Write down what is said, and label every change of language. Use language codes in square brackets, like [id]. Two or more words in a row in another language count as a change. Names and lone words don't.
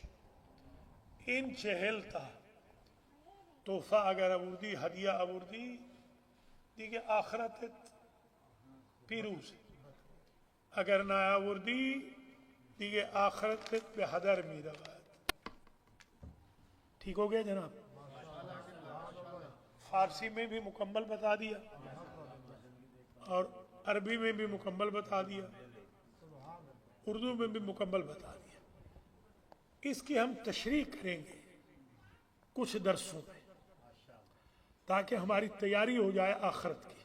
[fa] این 40 تا تحفه اگر آوردی، هدیه آوردی، دیگه آخرتت پیروز. اگر نہ آوردی دیگه آخرتت به هدر می رود. [ur] ٹھیک ہو گیا جناب؟ فارسی میں بھی مکمل بتا دیا اور عربی میں بھی مکمل بتا دیا، اردو میں بھی مکمل بتا دیا. اس کی ہم تشریح کریں گے کچھ درسوں میں تاکہ ہماری تیاری ہو جائے آخرت کی.